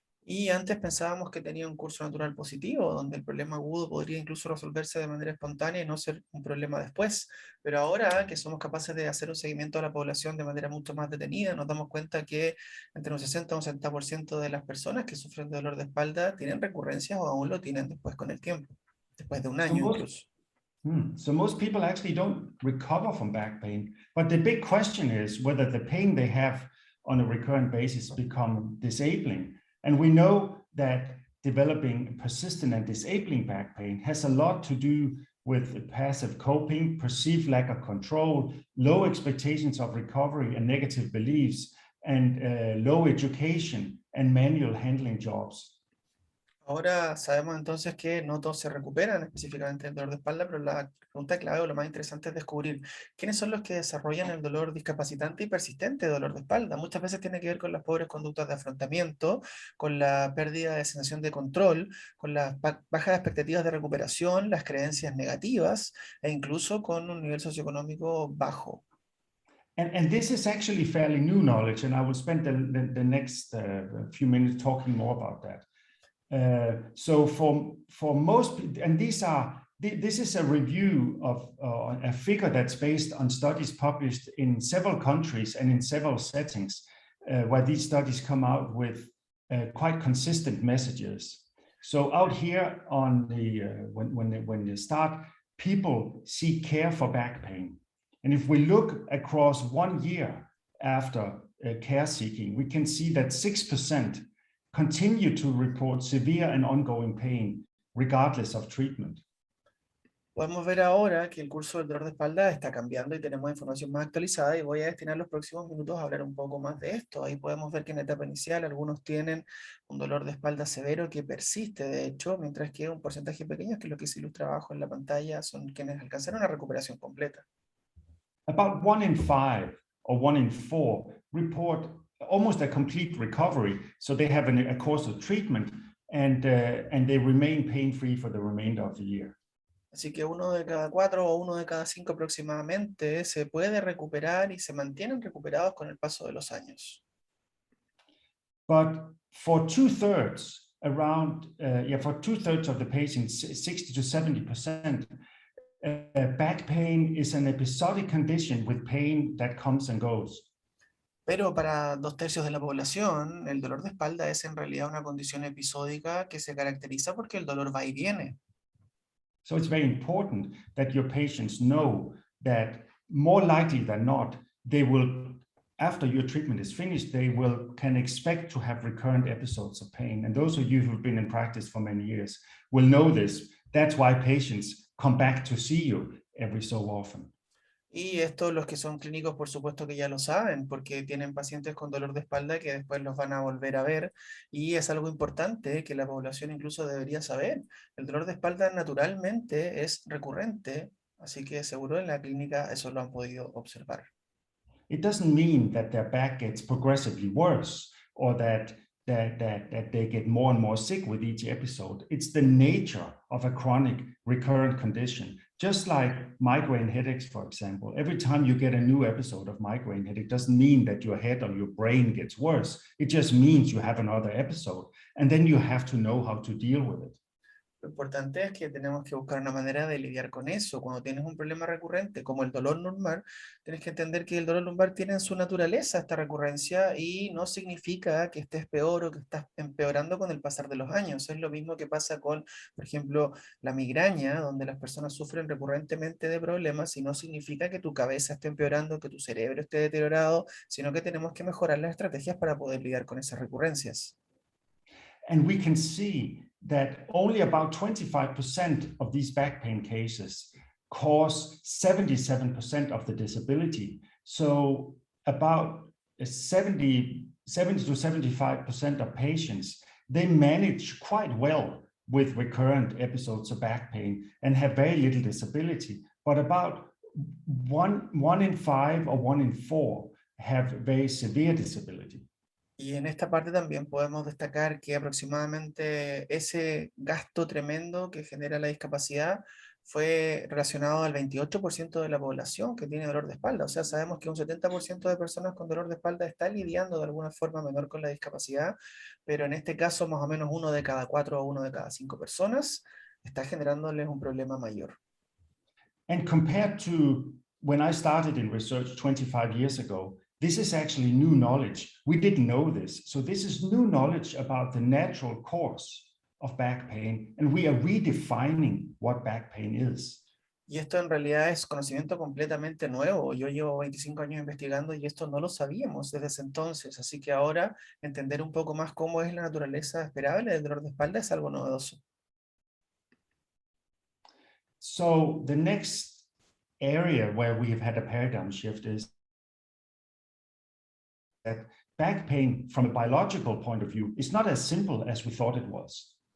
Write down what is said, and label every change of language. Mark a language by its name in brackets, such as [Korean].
[Spanish] Y antes pensábamos que tenía un curso natural positivo, donde el problema agudo podría incluso resolverse de manera espontánea y no ser un problema después. Pero ahora que somos capaces de hacer un seguimiento a la población de manera mucho más detenida, nos damos cuenta que entre un 60 y un 70% de las personas que sufren de dolor de espalda tienen recurrencias o aún lo tienen después con el tiempo, después de un año incluso. [English] So most people actually don't recover from back pain, but the big question is whether the pain they have on a recurrent basis become disabling. And we know that developing persistent and disabling back pain has a lot to do with passive coping, perceived lack of control, low expectations of recovery and negative beliefs, and low education and manual handling jobs. [Spanish] Ahora sabemos entonces que no todos se recuperan específicamente del dolor de espalda, pero la pregunta clave o lo más interesante es descubrir quiénes son los que desarrollan el dolor discapacitante y persistente de dolor de espalda. Muchas veces tiene que ver con las pobres conductas de afrontamiento, con la pérdida de sensación de control, con las bajas expectativas de recuperación, las creencias negativas e incluso con un nivel socioeconómico bajo. [English] And this is actually fairly new knowledge, and I will spend the next few minutes talking more about that. So for most, and this is a review of a figure that's based on studies published in several countries and in several settings, where these studies come out with quite consistent messages. So out here on the when you start, people seek care for back pain, and if we look across 1 year after care seeking, we can see that 6% continue to report severe and ongoing pain regardless of treatment. [Spanish] Podemos ver ahora que el curso del dolor de espalda está cambiando y tenemos información más actualizada y voy a destinar los próximos minutos a hablar un poco más de esto. Ahí podemos ver que en la etapa inicial algunos tienen un dolor de espalda severo que persiste, de hecho, mientras que un porcentaje pequeño, que es lo que se ilustra abajo en la pantalla, son quienes alcanzaron una recuperación completa. [English] About 1 in 5 or 1 in 4 report almost a complete recovery. So they have a course of treatment and they remain pain-free for the remainder of the year. [Spanish] Así que 1 de cada 4 o 1 de cada 5 aproximadamente se puede recuperar y se mantienen recuperados con el paso de los años. [English] But for 2/3, for 2/3 of the patients, 60 to 70%, back pain is an episodic condition with pain that comes and goes. [Spanish] Pero para 2/3 de la población, el dolor de espalda es en realidad una condición episódica que se caracteriza porque el dolor va y viene. [English] So it's very important that your patients know that more likely than not, they will, after your treatment is finished, can expect to have recurrent episodes of pain. And those of you who've been in practice for many years will know this. That's why patients come back to see you every so often. [Spanish] Y esto los que son clínicos, por supuesto que ya lo saben, porque tienen pacientes con dolor de espalda que después los van a volver a ver, y es algo importante que la población incluso debería saber. El dolor de espalda naturalmente es recurrente, así que seguro en la clínica eso lo han podido observar. [English] It doesn't mean that their back gets progressively worse or that they get more and more sick with each episode. It's the nature of a chronic recurrent condition. Just like migraine headaches, for example, every time you get a new episode of migraine headache doesn't mean that your head or your brain gets worse. It just means you have another episode, and then you have to know how to deal with it. [Spanish] Lo importante es que tenemos que buscar una manera de lidiar con eso. Cuando tienes un problema recurrente, como el dolor lumbar, tienes que entender que el dolor lumbar tiene en su naturaleza esta recurrencia y no significa que estés peor o que estás empeorando con el pasar de los años. Es lo mismo que pasa con, por ejemplo, la migraña, donde las personas sufren recurrentemente de problemas y no significa que tu cabeza esté empeorando, que tu cerebro esté deteriorado, sino que tenemos que mejorar las estrategias para poder lidiar con esas recurrencias. [English] And we can see that only about 25% of these back pain cases cause 77% of the disability. So about 70 to 75% of patients, they manage quite well with recurrent episodes of back pain and have very little disability. But about one in 5 or 1 in 4 have very severe disability. [Spanish] Y en esta parte también podemos destacar que aproximadamente ese gasto tremendo que genera la discapacidad fue relacionado al 28% de la población que tiene dolor de espalda. O sea, sabemos que un 70% de personas con dolor de espalda está lidiando de alguna forma menor con la discapacidad, pero en este caso más o menos 1 de cada 4 o 1 de cada 5 personas está generándoles un problema mayor. [English] And compared to when I started in research 25 years ago, this is actually new knowledge. We didn't know this. So this is new knowledge about the natural course of back pain, and we are redefining what back pain is. [Spanish] Y esto en realidad es conocimiento completamente nuevo. Yo llevo 25 años investigando y esto no lo sabíamos desde ese entonces. Así que ahora entender un poco más cómo es la naturaleza esperable del dolor de espalda es algo novedoso. [English] So the next area where we have had a paradigm shift is that back pain from a biological point of view is not as simple as we thought it was.